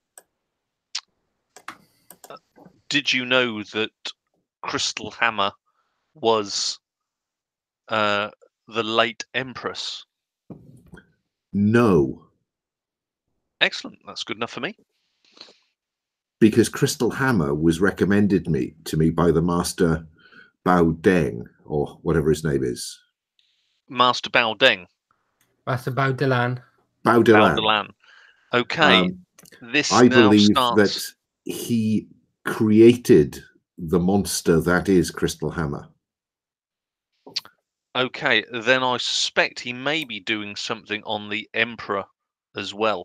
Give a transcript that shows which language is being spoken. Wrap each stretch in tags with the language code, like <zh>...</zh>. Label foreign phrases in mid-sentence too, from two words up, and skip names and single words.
<en>Did you know that Crystal Hammer was the late Empress? No, Excellent. That's good enough for me. because Crystal Hammer was recommended to me by the Master Bao Deng, or whatever his name is. Master Bao Deng. Master Bao Delan. Bao Bao Delan. Delan. Okay. This I now believe starts... that he created the monster that is Crystal Hammer. Okay, then I suspect he may be doing something on the Emperor as well.</en>